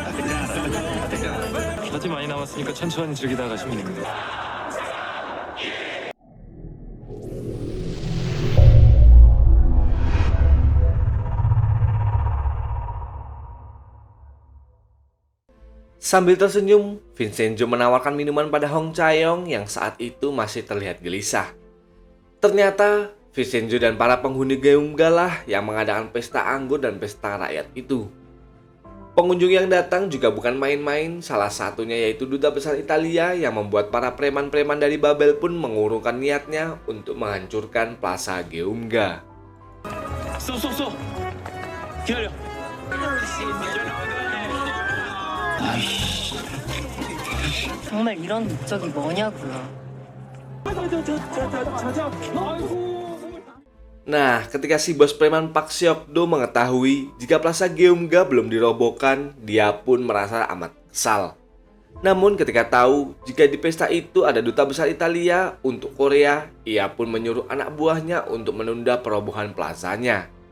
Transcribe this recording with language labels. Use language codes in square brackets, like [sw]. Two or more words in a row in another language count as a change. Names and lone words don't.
[ko] 아직 많이 남았으니까 천천히 즐기다 가시면 됩니다. [id] Sambil tersenyum, Vincenzo menawarkan minuman pada Hong Chae-yong yang saat itu masih terlihat gelisah. Ternyata, Vincenzo dan para penghuni Geumga lah yang mengadakan pesta anggur dan pesta rakyat itu. Pengunjung yang datang juga bukan main-main, salah satunya yaitu Duta Besar Italia yang membuat para preman-preman dari Babel pun mengurungkan niatnya untuk menghancurkan Plaza Geumga. [ko] 쏘. 기다려. 정말 이런 목적이 뭐냐고요. [id] Nah, ketika si bos preman Pak Seok-do mengetahui jika Plaza Geumga belum dirobohkan, dia pun merasa amat kesal. Namun ketika tahu jika di pesta itu ada Duta Besar Italia untuk Korea, ia pun menyuruh anak buahnya untuk menunda perobohan plazanya.